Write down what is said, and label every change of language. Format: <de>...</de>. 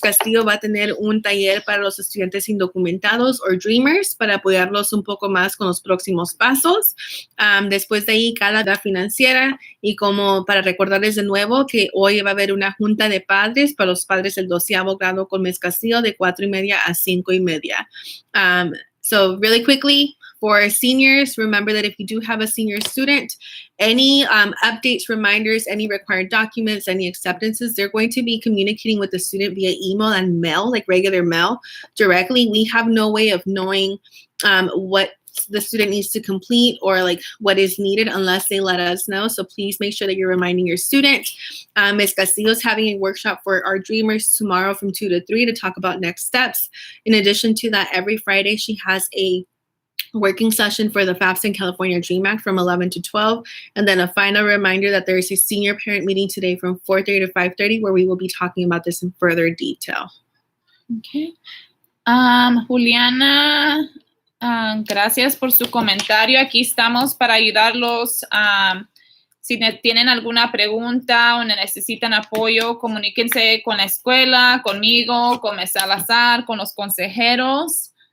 <es>Castillo va a tener un taller para los estudiantes indocumentados o Dreamers para apoyarlos un poco más con los próximos pasos. Después de ahí, cada edad financiera y como para recordarles de nuevo que hoy va a haber una junta de padres para los padres del 12º grado con Ms. Castillo de 4:30 a 5:30.</es> <en>So really quickly, for seniors, remember that if you do have a senior student, any updates, reminders, any required documents, any acceptances, they're going to be communicating with the student via email and mail, like regular mail directly. We have no way of knowing what the student needs to complete or like what is needed unless they let us know. So please make sure that you're reminding your student. Ms. Castillo is having a workshop for our Dreamers tomorrow from 2 to 3 to talk about next steps. In addition to that, every Friday she has a working session for the FAFSA and California Dream Act from 11 to 12. And then a final reminder that there is a senior parent meeting today from 4:30 to 5:30 where we will be talking about this in further detail. Okay.</en> <es>Juliana, gracias por su comentario. Aquí estamos para ayudarlos. Si tienen alguna pregunta o necesitan apoyo, comuníquense con la escuela, conmigo, con Ms. Salazar, con los consejeros.</es>